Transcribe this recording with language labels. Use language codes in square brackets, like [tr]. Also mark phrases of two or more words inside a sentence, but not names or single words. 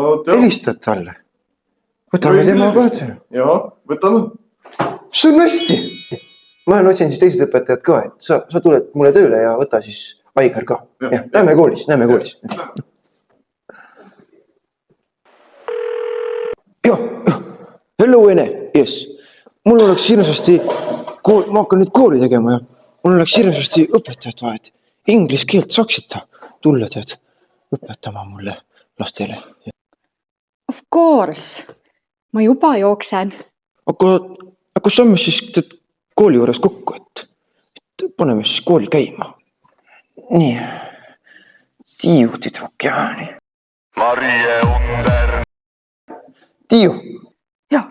[et] Helistad talle? Võtame tema kohta. Jaa, võtame. See on hästi. Ma otsin siis teised õpetajad ka, et sa tuled mulle tööle ja võta siis Aigar ka. Lähme koolis. Jah, [en] hello Ene, yes. [et] Mul oleks hirmsasti, ma hakkan nüüd kooli tegema ja mul oleks hirmsasti õpetajat vaja, et inglis keelt saaksid tulla tead õpetama mulle lastele. [en] Of course. [et] Ma juba jooksen. Aga saame siis kooli juures kokku, et paneme siis kooli käima. Nii. Tiiu tüdruk ja nii. Marie Under. Tiiu. Jah.